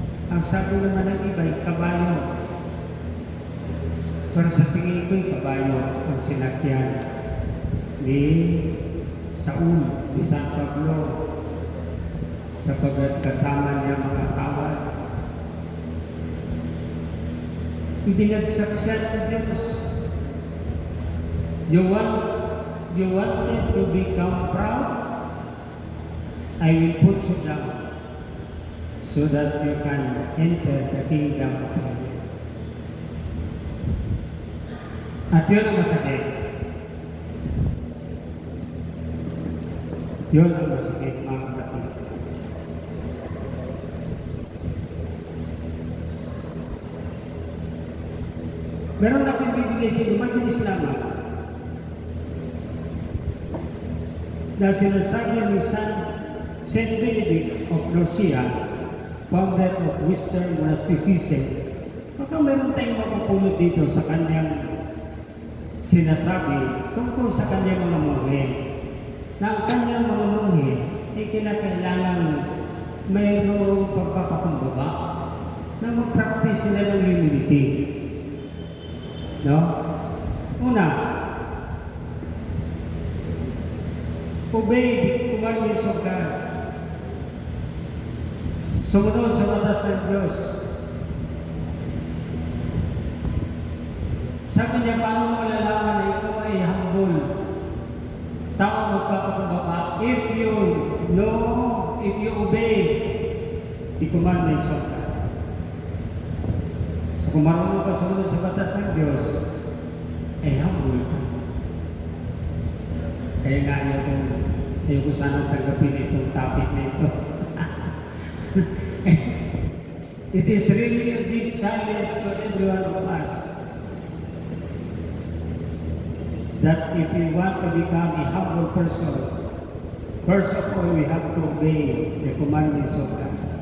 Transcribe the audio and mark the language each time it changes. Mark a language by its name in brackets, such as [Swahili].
[Filipino] Ang sabi naman ng iba, kabayo. Pero sa tingin ko'y kabayo ang sinakyan ni Saul, ni San Pablo, sapagkat kasama niya mga kawal. Ibinagsak siya ng Diyos. [English] You wanted to become proud? I will put you down so that you can enter the kingdom of heaven. [Filipino] At yun ang masakit. Yun ang masakit, mga kapatid. Meron na akong bibigay sa inyo, mabilis lamang. Na sinasabi ni Saint Benedict of Nursia, [English] founder of Western Monasticism, [Filipino] baka meron tayong mapupulot dito sa kanyang sinasabi tungkol sa kanyang mga munghe, na ang kanyang mga munghe ay kinakailangan mayroong pagpapakumbaba na mag-practice sila ng humility. No? [English] Una, obey the commandments of God. [Filipino] Sumunod sa batas ng Diyos. Sabi niya, paano mo malalaman na ito ay humble? Tao magpapakumbaba. [English] If you know, if you obey the commandments of God. [Filipino] So kung marunong ka sumunod sa batas ng Diyos, ay humble ka. Kaya nga ayaw ko sana tanggapin itong topic na ito. [English] It is really a big challenge to every one of us that if we want to become a humble person, first of all, we have to obey the commandments of God.